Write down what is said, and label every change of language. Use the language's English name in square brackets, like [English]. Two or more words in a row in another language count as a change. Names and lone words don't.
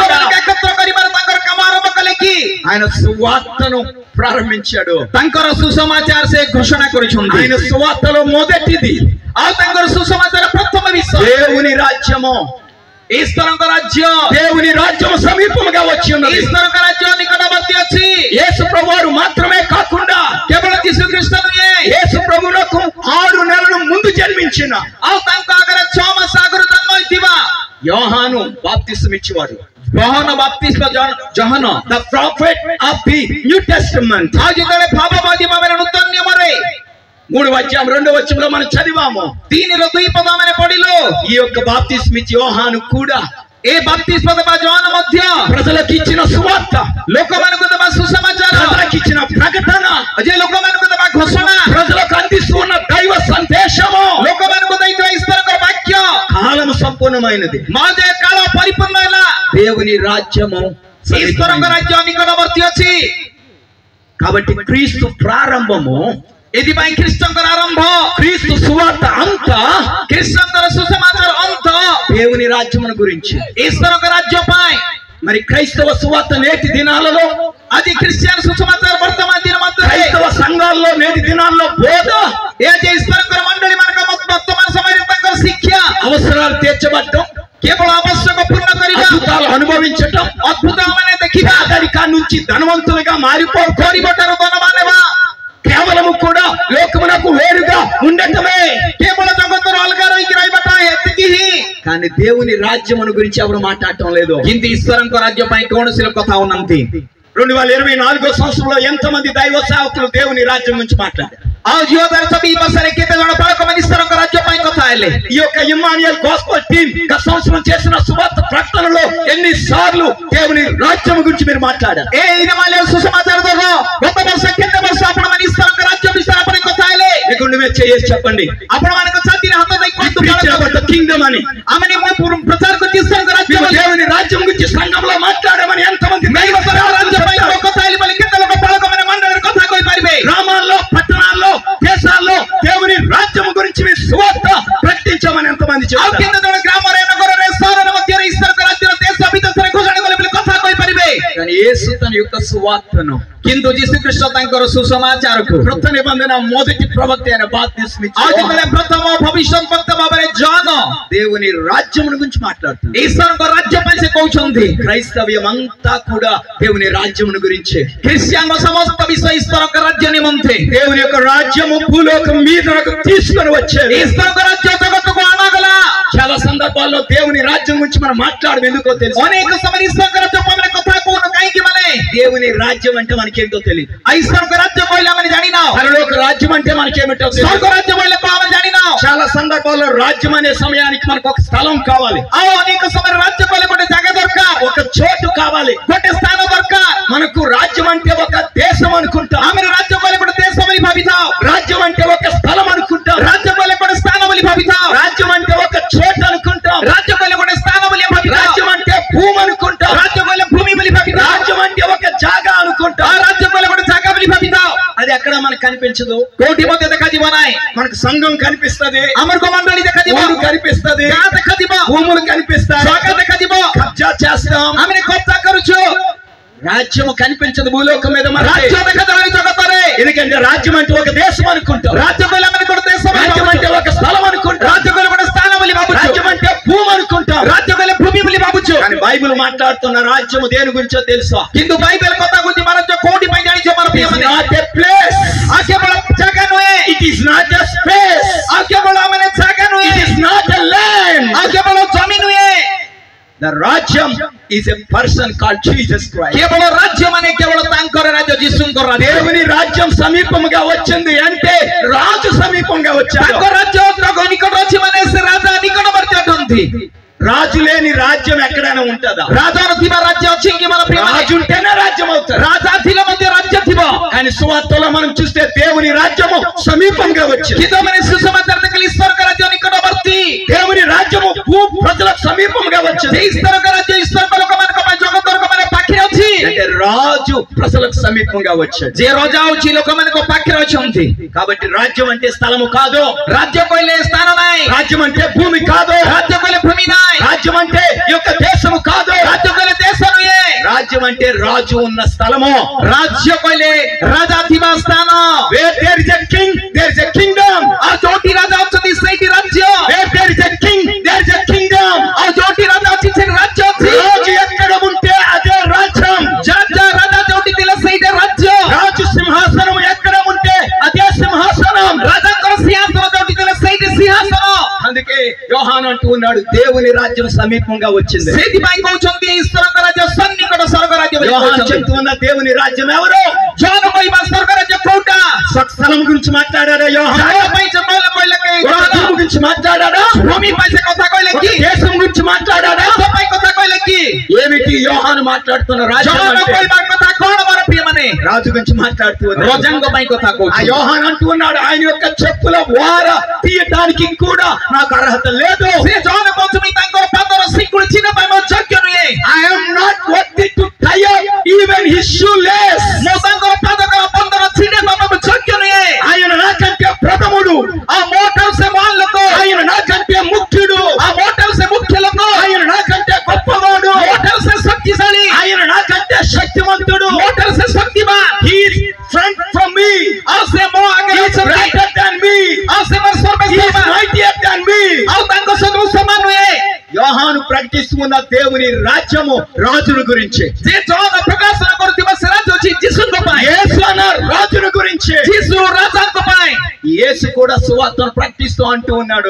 [Odia] ଲୋକମାନଙ୍କୁ ଏକତ୍ର କରିବାରେ ତାଙ୍କର କାମ ଆରମ୍ଭ కలే କି? [Telugu] ఆయన సువార్తను ప్రారంభించాడు। [Odia] ତାଙ୍କର ସୁସମାଚାର ସେ ଘୋଷଣା କରିଛନ୍ତି। [Telugu] ఆయన సువార్తలో మొదటిది [Odia] ଆଉ ତାଙ୍କର ସୁସମାଚାର ପ୍ରଥମ ବିଷୟ [Telugu] దేవుని రాజ్యము, [Odia] ଈଶ୍ୱରଙ୍କ ରାଜ୍ୟ, [Telugu] దేవుని రాజ్యము సమీపముగా వచ్చి ఉన్నది। [Odia] ଈଶ୍ୱରଙ୍କ ରାଜ୍ୟ ନିକଟବର୍ତ୍ତୀ ଅଛି। [Telugu] యేసు ప్రభువారు మాత్రమే కాకుండా [Odia] କେବଳ ଯୀଶୁଖ୍ରୀଷ୍ଟ ନୁହେଁ, [Telugu] యేసు ప్రభువునకు 6 నెలలు ముందు జన్మించిన [Odia] ଆଉ ତାଙ୍କ ଆଗରେ 6 ମାସ ଆଗରୁ ଜନ୍ମ ହୋଇଥିବା [Telugu] యోహాను బాప్తిస్మ ఇచ్చేవాడు। [Odia] ଯୋହନ ବାପ୍ତିସ୍ମ ଯୋହନ [English] The prophet of the New Testament. [Odia] ଆଉ ଯେତେବେଳେ ଭାବବାଦୀ ଭାବରେ ନୂତନ ନିୟମରେ [Telugu] 3:2 మనం చదివాము। [Odia] 3ର 2 ପଦ ଆମେ ପଢିଲୁ। [Telugu] ఈ యొక్క బాప్తిస్మ ఇచ్చే యోహాను కూడా [Odia] ଏ ବାପ୍ତିସ୍ମ ଦେବା ଯୋହନ ମଧ୍ୟ [Telugu] ప్రజలకు ఇచ్చిన సువార్త, [Odia] ଲୋକମାନଙ୍କୁ ଦେବା ସୁସମାଚାର, [Telugu] ప్రజలకు ఇచ్చిన ప్రకటన, [Odia] ଯେ ଲୋକମାନଙ୍କୁ ଦେବା ଘୋଷଣା, [Telugu] ప్రజలకు అందిస్తున్న దైవ సందేశము [Odia] ଲୋକମାନଙ୍କୁ ଦେଇଥିବା ଈଶ୍ୱରଙ୍କ ବାକ୍ୟ [Telugu] కాలము సంపూర్ణమైనది। [Odia] ମା ଯେ କାଳ ପରିପୂର୍ଣ୍ଣ ହେଲା, [Telugu] దేవుని రాజ్యము [Odia] ଈଶ୍ୱରଙ୍କ ରାଜ୍ୟ ନିକଟବର୍ତ୍ତୀ ଅଛି। [Telugu] కాబట్టి క్రీస్తు ప్రారంభము, [Odia] ଏଥିପାଇଁ ଖ୍ରୀଷ୍ଟଙ୍କର ଆରମ୍ଭ, [Telugu] క్రీస్తు సువార్త అంతా [Odia] ଖ୍ରୀଷ୍ଟଙ୍କର ସୁସମାଚାର ଅନ୍ତ [Telugu] దేవుని రాజ్యమును గురించి। [Odia] ଈଶ୍ୱରଙ୍କ ରାଜ୍ୟ ପାଇଁ। [Telugu] మరి క్రైస్తవ సువార్త నేటి దినాలలో, [Odia] ଆଜି ଖ୍ରୀଷ୍ଟିଆନ ସୁସମାଚାର ବର୍ତ୍ତମାନ ଦିନ ମଧ୍ୟରେ [Telugu] క్రైస్తవ సంఘాల్లో నేటి దినాల్లో బోధ, [Odia] ଏ ଯେ ଈଶ୍ୱରଙ୍କର ମଣ୍ଡଳୀ ମାନଙ୍କ ବର୍ତ୍ତମାନ ସମୟରେ ତାଙ୍କର ଶିକ୍ଷା [Telugu] అవసరాలు తీర్చబడటం, [Odia] କେବଳ ଆବଶ୍ୟକ ପୂର୍ଣ୍ଣ କରିବା, [Telugu] అద్భుతాలు అనుభవించటం, [Odia] ଅଦ୍ଭୁତ ମାନେ ଦେଖିବା, [Telugu] పేదరికా నుంచి ధనవంతులుగా [Odia] ଗରିବଠାରୁ ଧନବାନ ହେବା, [Telugu] కేవలము కూడా లోకమునకు వేరుగా ఉండటమే। [Odia] କେବଳ ଜଗତର ଅଲଗା ରହିକି ରହିବାଟା ଏତିକି ହିଁ। [Telugu] కానీ దేవుని రాజ్యమును గురించి ఎవరు మాట్లాడటం లేదు। [Odia] କିନ୍ତୁ ଈଶ୍ୱରଙ୍କ ରାଜ୍ୟ ପାଇଁ କୌଣସି ଲୋକ କଥା ହଉନାହାନ୍ତି। [Telugu] 2024 సంవత్సరంలో ఎంతమంది దైవ సేవకులు దేవుని రాజ్యం గురించి మాట్లాడారు? [Odia] ଆଉ 2024 ବର୍ଷରେ କେତେ ଜଣ ବାଳକମାନେ ଈଶ୍ୱରଙ୍କ ରାଜ୍ୟ ପାଇଁ କଥା ହେଲେ? [Telugu] ఈ యొక్క ఇమ్మానుయేల్ గాస్పెల్ టీమ్ గత సంవత్సరం చేసిన సువార్త ప్రకటనలో ఎన్నిసార్లు దేవుని రాజ్యం గురించి మీరు మాట్లాడారు? [Odia] ଏ ଇମାనుଏଲ ସୁସମାଚାର ଦଳ ଗତ ବର୍ଷ କେତେ ବର୍ଷ ଆପଣମାନେ ଈଶ୍ୱରଙ୍କ ରାଜ୍ୟ ବିଷୟରେ ଆପଣ କଥା ହେଲେ? [Telugu] మీరు చేసి చెప్పండి। [Odia] ଆପଣମାନଙ୍କ ଛାତିରେ ହାତ ଦେଇ କୁହନ୍ତୁ [Telugu] కింగ్డమ్ అని। [Odia] ଆମେ ప్రచార করছি ଈଶ୍ୱରଙ୍କ ରାଜ୍ୟ ବୋଲି। [Telugu] దేవుని రాజ్యం గురించి సంఘంలో మాట్లాడమని ఎంతమంది దైవ [Odia] ରାଜ୍ୟ ପାଇଁ କଥା ହେଲେ ବୋଲି କେତେ ଲୋକ ବାଳକମାନେ ମଣ୍ଡଳରେ କଥା କହିପାରିବେ? [Telugu] గ్రామాల్లో, పట్టణాల్లో, దేశాల్లో దేవుని రాజ్యం గురించి మీ సువార్త ప్రకటించమని ఎంతమంది [Odia] ଆଉ [Telugu] చెప్పారు? [Odia] କେତେ ଜଣ ଗ୍ରାମରେ, ନଗରରେ, ସହରରେ ମଧ୍ୟରେ ଈଶ୍ୱରଙ୍କ ରାଜ୍ୟର ଦେଶ ବିଦେଶରେ ଘୋଷଣା କଲେ ବୋଲି କଥା କହିପାରିବେ? [Telugu] కానీ యేసు తన యొక్క సువార్తను, [Odia] କିନ୍ତୁ ଯୀଶୁଖ୍ରୀଷ୍ଟ ତାଙ୍କର ସୁସମାଚାରକୁ [Telugu] కృత నిబంధన మొదటి ప్రవక్త అయిన బాప్తిస్మ ఇచ్చే [Odia] ଆଉ ଯେତେବେଳେ ପ୍ରଥମ ଭବିଷ୍ୟତ ବକ୍ତା ଭାବରେ ଜନ [Telugu] దేవుని రాజ్యం గురించి మాట్లాడుతున్నారు। [Odia] ଈଶ୍ୱରଙ୍କ ରାଜ୍ୟ ପାଇଁ ସେ କହୁଛନ୍ତି। [Telugu] క్రైస్తవ్యం అంతా కూడా దేవుని రాజ్యం గురించే। [Odia] ଖ୍ରୀଷ୍ଟିଆନ ସମସ୍ତ ବିଷୟ ଈଶ୍ୱରଙ୍କ ରାଜ୍ୟ ନିମନ୍ତେ। [Telugu] దేవుని యొక్క రాజ్యము భూలోకం మీదకు తీసుకొని వచ్చేది। [Odia] ଈଶ୍ୱରଙ୍କ ରାଜ୍ୟ ଜଗତକୁ ଅଣାଗଲା। ହେଇଗଲା। [Telugu] చాలా సందర్భాల్లో దేవుని రాజ్యం గురించి మనం మాట్లాడడం ఎందుకో తెలుసు. [Odia] ଅନେକ ସମୟରେ ଈଶ୍ୱରଙ୍କ ରାଜ୍ୟ ମାନେ କଥା କହୁନୁ କାହିଁକି ମାନେ [Telugu] దేవుని రాజ్యం అంటే మనకేంటో తెలియదు. [Odia] ଈଶ୍ୱରଙ୍କ ରାଜ୍ୟ କହିଲେ ଆମେ ଜାଣିନାଉ। [Telugu] పరలోక రాజ్యం అంటే మనకేమిటో [Odia] ସ୍ୱର୍ଗ [Telugu] తెలియదు. [Odia] ରାଜ୍ୟ କହିଲେ କଣ ଆମେ ଜାଣିନାଉ। [Telugu] చాలా సందర్భాల్లో రాజ్యం అనే సమయానికి మనకు ఒక స్థలం కావాలి, [Odia] ଆଉ ଅନେକ ସମୟରେ ରାଜ୍ୟ କହିଲେ ଗୋଟେ ଜାଗା ଦରକାର, [Telugu] ఒక చోటు కావాలి. [Odia] ଗୋଟେ ସ୍ଥାନ ଦରକାର। [Telugu] మనకు రాజ్యం అంటే ఒక దేశం అనుకుంటాం, [Odia] ଆମେ ରାଜ୍ୟ କହିଲେ ଗୋଟେ ଦେଶ ବୋଲି ଭାବିଥାଉ, [Telugu] రాజ్యం అంటే ఒక స్థలం అనుకుంటాం, [Odia] ରାଜ୍ୟ କହିଲେ ଗୋଟେ ସ୍ଥାନ ବୋଲି ଭାବିଥାଉ, [Telugu] రాజ్యం అంటే ఒక చోటు అనుకుంటాం, [Odia] ରାଜ୍ୟ କହିଲେ ଗୋଟେ ସ୍ଥାନ ବୋଲି ଭାବିଥାଉ, [Telugu] రాజ్యం అంటే భూమి అనుకుంటాం, [Odia] ରାଜ୍ୟ କହିଲେ ଭୂମି ବୋଲି ଭାବିଥାଉ, [Telugu] రాజ్యం అంటే ఒక జాగా అనుకుంటాం. [Odia] ରାଜ୍ୟ କହିଲେ ଗୋଟେ ଜାଗା ବୋଲି ଭାବିଥାଉ। [Telugu] అది ఎక్కడ మనకు కనిపించదు. [Odia] କୋଉଠି ମଧ୍ୟ ଦେଖାଯିବ ନାହିଁ। [Telugu] మనకు సంఘం కనిపిస్తది, [Odia] ଆମର మండଳି ଦେଖାଯିବ, [Telugu] ఊరు కనిపిస్తది, [Odia] ଗାଁ ଦେଖାଯିବ, [Telugu] భూములు కనిపిస్తాయి, [Odia] ଜାଗା ଦେଖାଯିବ, [Telugu] కబ్జా చేస్తాం. [Odia] ଆମେ କବ୍ଜା କରୁଛୁ। [Telugu] రాజ్యం కనిపించదు భూలోకం మీద మనకి. [Odia] ରାଜ୍ୟ ଦେଖାଯାଉନି ଜଗତରେ। [Telugu] ఎందుకంటే రాజ్యం అంటే ఒక దేశం అనుకుంటాం, [Odia] ରାଜ୍ୟ କହିଲେ ଆମେ ଗୋଟେ ଦେଶ ବୋଲି [Telugu] రాజ్యం [Odia] ଭାବୁଛୁ, [Telugu] అంటే ఒక స్థలం అనుకుంటాం, [Odia] ରାଜ୍ୟ କହିଲେ ଗୋଟେ ସ୍ଥାନ ବୋଲି ଭାବୁଛୁ, [Telugu] రాజ్యం అంటే భూమి అనుకుంటాం. [Odia] ରାଜ୍ୟ କହିଲେ ଭୂମି ବୋଲି ଭାବୁଛୁ। [Telugu] కానీ బైబిల్ మాట్లాడుతున్న రాజ్యము దేని గురించో తెలుసా? [Odia] କିନ୍ତୁ ବାଇବେଲ କଥା କହୁଛି ରାଜ୍ୟ କୋଉଠି ପାଇଁ ଜାଣିଛ ମୋର [English] It is [Odia] ପ୍ରିୟମାନେ? [English] not a place, [Odia] ଆଉ କେବଳ ଜାଗା ନୁହେଁ, [English] it is not a space, [Odia] ଆଉ କେବଳ ମାନେ ଜାଗା [English] it [Odia] ନୁହେଁ, [English] is not a land. [Odia] ଆଉ କେବଳ ଜମି ନୁହେଁ, [English] The రాజ్యం is a person called Jesus Christ. [Odia] କେବଳ ରାଜ୍ୟ ମାନେ କେବଳ ତାଙ୍କର ରାଜ୍ୟ, ଯୀଶୁଙ୍କ ରାଜ୍ୟ। [Telugu] దేవుని రాజ్యం సమీపముగా వచ్చింది అంటే రాజు సమీపంగా వచ్చాడు. [Odia] ତାଙ୍କ ରାଜ୍ୟ ନିକଟ ଅଛି ମାନେ ସେ ରାଜା ନିକଟବର୍ତ୍ତୀ ଅଟନ୍ତି। [Telugu] రాజు లేని రాజ్యం ఎక్కడైనా ఉంటుందా? [Odia] ରାଜା ନଥିବା ରାଜ୍ୟ ଅଛି କି ମୋର ପ୍ରିୟ? [Telugu] రాజు ఉంటేనే రాజ్యం అవుతుంది. [Odia] ରାଜା ଥିଲେ ମଧ୍ୟ ରାଜ୍ୟ ଥିବ। [Telugu] కానీ సువార్తలో మనం చూస్తే దేవుని రాజ్యము సమీపంగా వచ్చింది. [Odia] କିନ୍ତୁ ମାନେ ସୁସమాଚାର ଦେଖିଲେ ଈଶ୍ୱରଙ୍କ ରାଜ୍ୟ ନିକଟବର୍ତ୍ତୀ। [Telugu] దేవుని రాజ్యము భూ ప్రజలకు సమీపంగా వచ్చింది. [Odia] ଈଶ୍ୱରଙ୍କ ରାଜ୍ୟ ଈଶ୍ୱରଙ୍କ ଲୋକମାନଙ୍କ ପାଇଁ, ଜଗତ ଲୋକମାନଙ୍କ ପାଖରେ ଅଛି। [Telugu] అంటే రాజు ప్రజలకు సమీపంగా వచ్చాడు. [Odia] ଯେ ରଜା ହଉଛି ଲୋକମାନଙ୍କ ପାଖରେ ଅଛନ୍ତି। [Telugu] కాబట్టి రాజ్యం అంటే స్థలము కాదు, [Odia] ରାଜ୍ୟ କହିଲେ ସ୍ଥାନ ନାହିଁ, [Telugu] రాజ్యం అంటే భూమి కాదు, [Odia] ରାଜ୍ୟ କହିଲେ ଭୂమి ନାହିଁ, [Telugu] రాజ్యం అంటే ఈ యొక్క దేశము కాదు, [Odia] ରାଜ୍ୟ କହିଲେ ଦେଶ ନୁହେଁ, [Telugu] రాజ్యం అంటే రాజు ఉన్న స్థలము. [Odia] ରାଜ୍ୟ କହିଲେ ରାଜା ଥିବା ସ୍ଥାନ। [English] Where there is a king, there is a kingdom. [Odia] ଆଉ ଯୋଉଠି ରାଜା ଅଛନ୍ତି ସେଇଠି ରାଜ୍ୟ। [English] Where there is a king, there is a kingdom. [Odia] ଆଉ ଯୋଉଠି ରାଜା ଅଛି ସେଠି ରାଜ୍ୟ ଅଛି। [Telugu] రాజు ఎక్కడ ఉంటే అదే రాజ్యం. [Odia] ରାଜା ଯୋଉଠି ଥିଲେ ସେଇଟା ରାଜ୍ୟ। [Telugu] రాజు సింహాసనం ఎక్కడ ఉంటే అదే సింహాసనం. [Odia] ରାଜାଙ୍କର ସିଂହାସନ ଯୋଉଠି ଥିଲେ ସେଇଠି ସିଂହାସନ। [Telugu] అందుకే యోహాను అంటూ ఉన్నాడు దేవుని రాజ్యం సమీపంగా వచ్చింది. [Odia] ସେଇଥିପାଇଁ କହୁଛନ୍ତି ଈଶ୍ୱରଙ୍କ ରାଜ୍ୟ ସନ୍ନିକଟ ସ୍ୱର୍ଗ ରାଜ୍ୟ ବୋଲି [Telugu] యోహాను [Odia] କହୁଛନ୍ତି। [Telugu] చెప్తూ ఉన్న దేవుని రాజ్యం ఎవరు? [Odia] ଜନ କହିବା ସ୍ୱର୍ଗ ରାଜ୍ୟ କୋଉଟା? [Telugu] స్థలం గురించి మాట్లాడాడా యోహాను? [Odia] ଜାଗା ପାଇଁ ସେ କହିଲେ କି [Telugu] ఒక భూమి గురించి మాట్లాడాడా? [Odia] ଭୂమి ପାଇଁ ସେ କଥା କହିଲେ [Telugu] ఒక [Odia] କି? [Telugu] దేశం గురించి మాట్లాడాడా? [Odia] ଦେଶ ପାଇଁ କଥା କହିଲେ କି? [Telugu] ఏమిటి యోహాను మాట్లాడుతున్న రాజ్యం [Odia] ଜନ [Telugu] అంటే? [Odia] କହିବା କଥା କଣ ମୋର ପ୍ରିୟମାନେ? [Telugu] రాజు గురించి మాట్లాడుతూ ఉన్నాడు. [Odia] ରଜାଙ୍କ ପାଇଁ କଥା [Telugu] ఆ [Odia] କହୁଛି। [Telugu] యోహాను అంటూ ఉన్నాడు ఆయన యొక్క చెప్పుల వార తీయటానికి కూడా నాకు అర్హత లేదు. [Odia] ସେ ଜନ କହୁଛନ୍ତି ତାଙ୍କର ପାଦର ଶିକୁଳି ଚିହ୍ନ ପାଇଁ ମୋ ଯୋଗ୍ୟ ନୁହେଁ। [English] I am not worthy to tie up even his shoelace. [Odia] ମୁଁ ତାଙ୍କର ପାଦକ ବନ୍ଧନ ଛିଣ୍ଡେ ପାଇଁ ମୋ ଯୋଗ୍ୟ ନୁହେଁ। [Telugu] ఆయన నాకంటే ప్రథముడు, [Odia] ଆଉ ମୋ ଠାରୁ ସେ ମହାନ ଲୋକ, [Telugu] ఆయన నాకంటే ముఖ్యుడు, [Odia] ଆଉ ମୋ ଠାରୁ ସେ ମୁଖ୍ୟ ଲୋକ, [Telugu] ఆయన నాకంటే గొప్పవాడు, [Odia] ମୋ ଠାରୁ ସେ ଶକ୍ତିଶାଳୀ, [Telugu] ఆయన నాకంటే శక్తివంతుడు. [Odia] ମୋ ଠାରୁ ସେ ଶକ୍ତିମାନ, [English] He is front from me, [Odia] ଆଉ ସେ ମୋ [English] he [Odia] ଆଗରେ [English] is [Odia] ଅଛନ୍ତି, [English] greater than me, [Odia] ଆଉ ସେ ମୋର [English] he is [Odia] ସର୍ବଶ୍ରେଷ୍ଠ, [English] mightier than me. [Odia] ଆଉ ତାଙ୍କ ସହିତ ସମାନ ନୁହେଁ। [Telugu] యోహాను ప్రకటిస్తున్న దేవుని రాజ్యము రాజుల గురించి. [Odia] ଯେ ଜନ ପ୍ରକାଶନ କରୁଥିବା ସେ ରାଜ୍ୟ ଅଛି ଯୀଶୁଙ୍କ ପାଇଁ। [Telugu] యేసు అన్న రాజుల గురించి. [Odia] ଯୀଶୁ ରାଜାଙ୍କ ପାଇଁ। [Telugu] యేసు కూడా సువార్తను ప్రకటిస్తూ అంటూ ఉన్నాడు